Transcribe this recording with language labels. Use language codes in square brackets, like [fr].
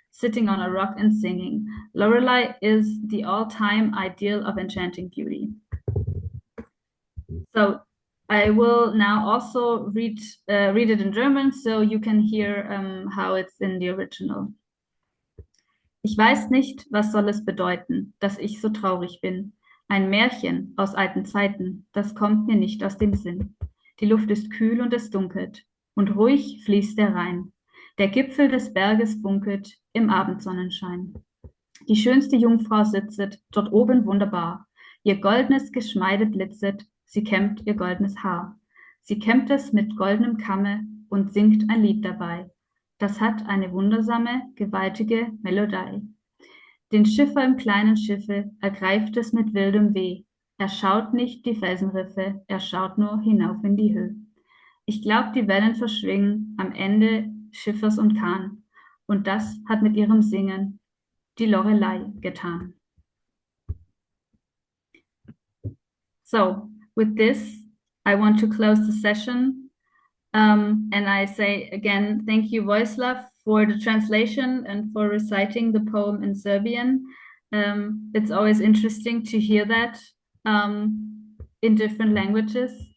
[en] sitting on a rock and singing. Lorelei is the all-time ideal of enchanting beauty. So I will now also read it in German, so you can hear how it's in the original. [de] Ich weiß nicht, was soll es bedeuten, dass ich so traurig bin. Ein Märchen aus alten Zeiten, das kommt mir nicht aus dem Sinn. Die Luft ist kühl und es dunkelt, und ruhig fließt der Rhein. Der Gipfel des Berges funkelt im Abendsonnenschein. Die schönste Jungfrau sitzet dort oben wunderbar. Ihr goldnes Geschmeide blitzet, sie kämmt ihr goldenes Haar. Sie kämmt es mit goldenem Kamme und singt ein Lied dabei. Das hat eine wundersame, gewaltige Melodie. Den Schiffer im kleinen Schiffe ergreift es mit wildem Weh. Er schaut nicht die Felsenriffe, er schaut nur hinauf in die Höhe. Ich glaub, die Wellen verschwingen am Ende Schiffers und Kahn. Und das hat mit ihrem Singen die Lorelei getan. [en] So, with this, I want to close the session. And I say again, thank you, Vojislav, for the translation and for reciting the poem in Serbian. It's always interesting to hear that in different languages.